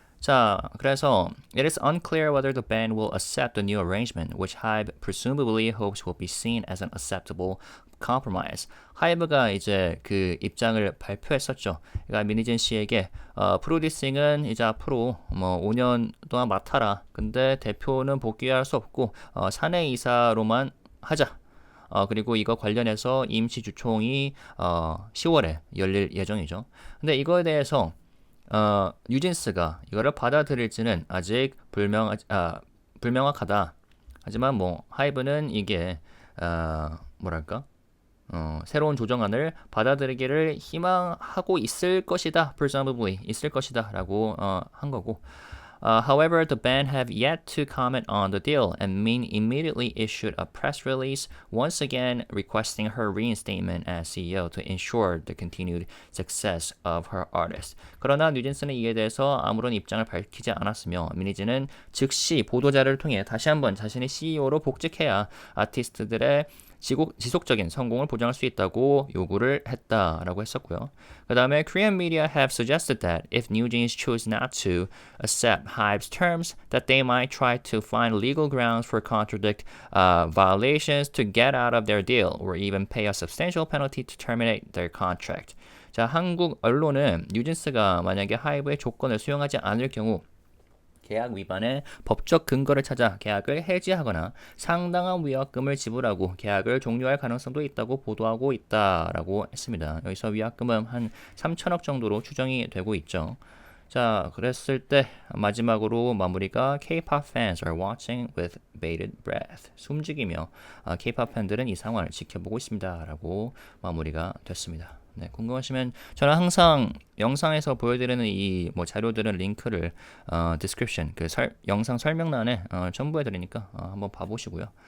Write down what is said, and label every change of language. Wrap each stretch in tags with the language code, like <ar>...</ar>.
<ko>자, 그래서</ko> <en>it is unclear whether the band will accept the new arrangement, which HYBE presumably hopes will be seen as an acceptable compromise.</en> <ko>하이브가 이제 그 입장을 발표했었죠. 그러니까 미니진 씨에게 프로듀싱은 이제 앞으로 뭐 5년 동안 맡아라. 근데 대표는 복귀할 수 없고 사내 이사로만 하자. 그리고 이거 관련해서 임시 주총이 10월에 열릴 예정이죠. 근데 이거에 대해서 뉴진스가 이거를 받아들일지는 아직 불명확하다. 하지만 뭐 하이브는 이게 뭐랄까? 새로운 조정안을 받아들이기를 희망하고 있을 것이다. presumably 있을 것이다라고 한 거고.</ko> <en>However, the band have yet to comment on the deal, and Min immediately issued a press release, once again requesting her reinstatement as CEO to ensure the continued success of her artist.</en> <ko>그러나 뉴진스는 이에 대해서 아무런 입장을 밝히지 않았으며 미니진은 즉시 보도자를 통해 다시 한번 자신의 CEO로 복직해야 아티스트들의 지속적인 성공을 보장할 수 있다고 요구를 했다라고 했었고요. 그 다음에</ko> <en>Korean media have suggested that if NewJeans choose not to accept HYBE's terms, that they might try to find legal grounds for contract violations to get out of their deal, or even pay a substantial penalty to terminate their contract.</en> <ko>자, 한국 언론은 뉴진스가 만약에 하이브의 조건을 수용하지 않을 경우 계약 위반의 법적 근거를 찾아 계약을 해지하거나 상당한 위약금을 지불하고 계약을 종료할 가능성도 있다고 보도하고 있다라고 했습니다. 여기서 위약금은 한 3천억 정도로 추정이 되고 있죠. 자, 그랬을 때 마지막으로 마무리가</ko> <en>K-pop fans are watching with bated breath.</en> <ko>숨죽이며 K-pop 팬들은 이 상황을 지켜보고 있습니다라고 마무리가 됐습니다. 네, 궁금하시면 저는 항상 영상에서 보여드리는 이 뭐 자료들은 링크를 description 영상 설명란에 첨부해 드리니까 한번 봐보시고요.</ko>